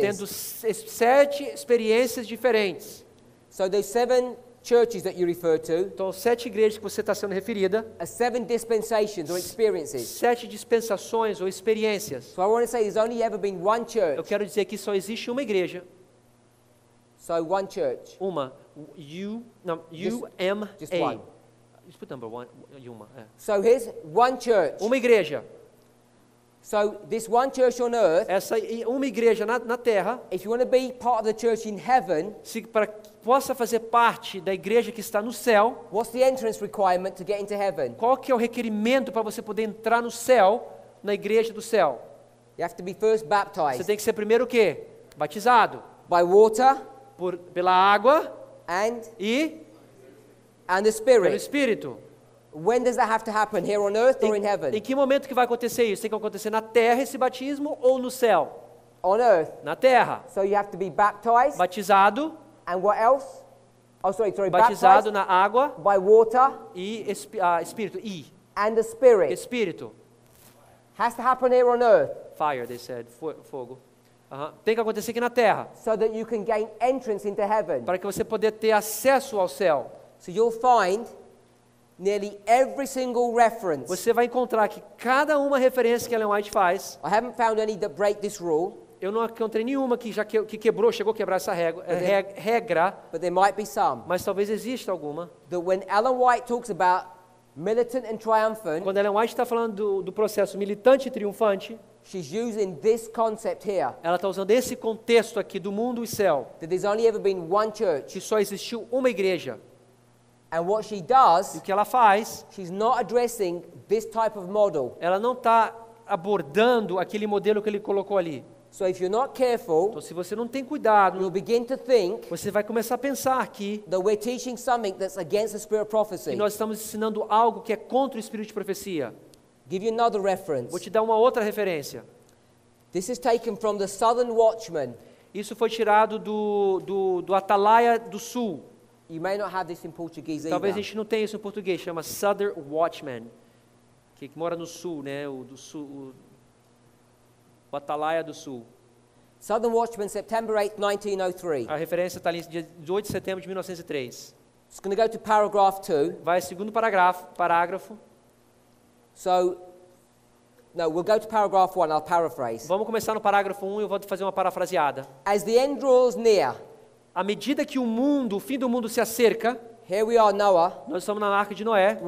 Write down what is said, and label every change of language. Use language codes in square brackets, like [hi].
[pt] tendo 7 experiências diferentes. [en] So those 7 churches that you refer to [pt] Então, 7 igrejas que você está sendo referida, [en] are 7 dispensations or experiences. [pt] 7 dispensações ou experiências. [en] So I want to say there's only ever been one [pt] Eu [en] church. [pt] quero dizer que só existe uma igreja, [en] So one church. [pt] uma, [en] Just [pt] U-M-A. [en] one. Just put number one, uma. É. So here's one church. [pt] Uma igreja. [en] So this one church on earth, [pt] Uma igreja na terra, [en] if you want to be part of the church in heaven, [pt] para que possa fazer parte da igreja que está no céu, [en] what's the entrance requirement to get into heaven? [pt] qual que é o requerimento para você poder entrar no céu, na igreja do céu? [en] You have to be first [pt] Você [en] baptized [pt] tem que ser primeiro o quê? Batizado [en] by water [pt] pela água [en] and [pt] e [en] the [pt] pelo [en] Spirit. [pt] Espírito. [en] When does that have to happen? Here on earth or in [pt] Em [en] heaven? [pt] que momento que vai acontecer isso? Tem que acontecer na terra esse batismo ou no céu? [en] On earth. [pt] Na terra. [en] So you have to be baptized. [pt] Batizado, [en] And what else? Oh, sorry. [pt] batizado [en] Baptized [pt] na água [en] by water [pt] e Espírito. [en] and the Spirit. [pt] Espírito. [en] Has to happen here on earth Fire, they said. [pt] Fogo. Aham. Tem que acontecer aqui na terra, [en] so that you can gain entrance into heaven. [pt] para que você poder ter acesso ao céu. [en] So you'll find nearly every single reference. [pt] Você vai encontrar que cada uma referência que Ellen White faz, [en] I haven't found any that break this rule, [pt] eu não encontrei nenhuma que que quebrou, chegou a quebrar essa regra, [en] but there might be some. [pt] mas talvez exista alguma. [en] That when Ellen White talks about militant and triumphant, [pt] Quando Ellen White está falando do processo militante e triunfante, [en] she's using this concept here. [pt] ela está usando esse contexto aqui do mundo e céu, [en] That there's only ever been one [pt] que [en] church. [pt] só existiu uma igreja. [en] And what she [pt] E [en] does, [pt] o que ela faz, [en] she's not addressing this type of model. [pt] ela não está abordando aquele modelo que ele colocou ali. [en] So if you're not careful, [pt] Então, se você não tem cuidado, [en] you'll begin to think [pt] você vai começar a pensar aqui [en] that we're teaching something that's against the spirit of [pt] que [en] prophecy. [pt] nós estamos ensinando algo que é contra o espírito de profecia. [en] Give you another reference. [pt] Vou te dar uma outra referência. [en] This is taken from the Southern Watchman. [pt] Isso foi tirado do Atalaia do Sul. [en] You may not have this in Portuguese [pt] Talvez a [en] either. [pt] gente não tenha isso em português. Chama Southern Watchman, que mora no Sul, né? O do Sul, o Atalaia do Sul. [en] Southern Watchman, September 8, 1903. [pt] A referência está ali, dia 18 de setembro de 1903. [en] It's going to go to paragraph 2. [pt] Vai segundo parágrafo. [en] So, no, we'll go to paragraph 1. I'll paraphrase. [pt] Vamos começar no parágrafo 1 e eu vou fazer uma parafraseada. [en] As the end draws near, [pt] À medida que o fim do mundo se acerca, [en] here we are, Noah. [pt] nós estamos na Arca de Noé,